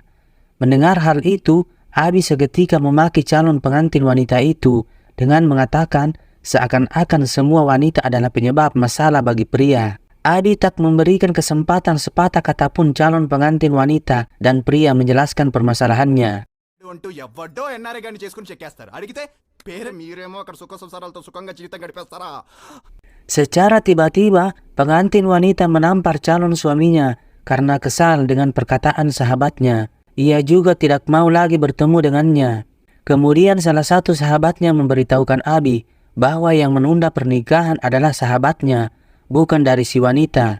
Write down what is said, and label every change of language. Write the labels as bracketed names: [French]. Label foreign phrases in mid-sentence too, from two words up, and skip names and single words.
[Indonesian] Mendengar hal itu, Abi seketika memaki calon pengantin wanita itu dengan mengatakan seakan-akan semua wanita adalah penyebab masalah bagi pria. Abi tak memberikan kesempatan sepatah kata pun calon pengantin wanita dan pria menjelaskan permasalahannya. [Telugu] అంటూ ఎవడో ఎన్ఆర్ఐ గాని చేసుకుని చెక్కేస్తారు. అడిగితే పేరు మీరేమో అక్కడ సుఖ సంసారాలతో సుఖంగా జీవితం గడిపేస్తారా? [Indonesian] Secara tiba-tiba, pengantin wanita menampar calon suaminya karena kesal dengan perkataan sahabatnya. Ia juga tidak mau lagi bertemu dengannya. Kemudian salah satu sahabatnya memberitahukan Abi bahwa yang menunda pernikahan adalah sahabatnya, bukan dari si wanita.